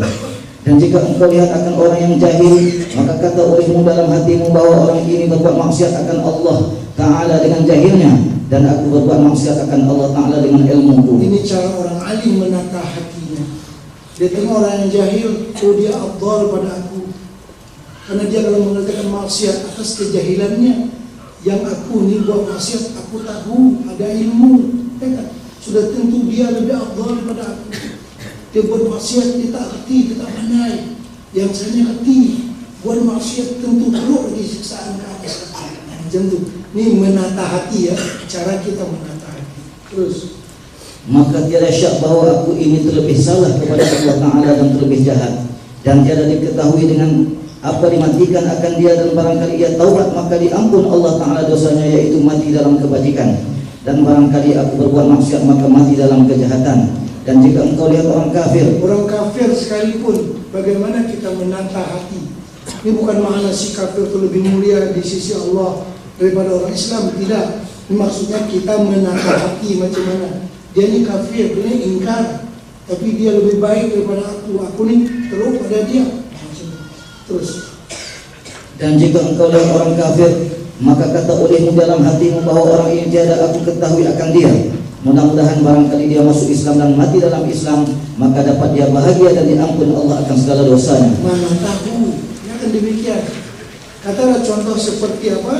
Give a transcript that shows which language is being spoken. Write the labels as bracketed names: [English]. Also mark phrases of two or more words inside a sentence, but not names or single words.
[Malay] Dan jika engkau lihat akan orang yang jahil, maka kata olehmu dalam hatimu bahwa orang ini berbuat maksiat akan Allah Ta'ala dengan jahilnya, dan aku berbuat maksiat akan Allah Ta'ala dengan ilmuku. Ini cara orang alim menata hatinya. Dia tengok orang yang jahil, oh dia afdal pada aku, karena dia kalau mengerjakan maksiat atas kejahilannya. Yang aku ni buat maksiat, aku tahu, ada ilmu, ya kan? Sudah tentu dia lebih afdal daripada aku. Dia buat maksiat, dia tak kerti, dia tak pandai. Yang saya kerti, buat maksiat tentu teruk lagi siksaan ke atas. Macam tu. Ini menata hati ya, cara kita menata hati. Terus. Maka tiada syak bahawa aku ini terlebih salah kepada Allah Ta'ala dan terlebih jahat, dan tiada diketahui dengan apa dimatikan akan dia, dan barangkali ia taubat maka diampun Allah Ta'ala dosanya, yaitu mati dalam kebajikan, dan barangkali aku berbuat maksiat maka mati dalam kejahatan. Dan jika engkau lihat orang kafir sekalipun, bagaimana kita menata hati. Ini bukan makna si kafir itu lebih mulia di sisi Allah daripada orang Islam, tidak. Ini maksudnya kita menata hati macam mana. Dia ni kafir, dia ni ingkar, tapi dia lebih baik daripada aku ni teruk pada dia. Terus. Dan jika engkau lihat orang kafir, maka kata olehmu dalam hatimu bahwa orang ini tiada aku ketahui akan dia, mudah-mudahan barangkali dia masuk Islam dan mati dalam Islam, maka dapat dia bahagia dan diampun Allah akan segala dosanya. Mana tahu, ya kan demikian. Katalah contoh seperti apa?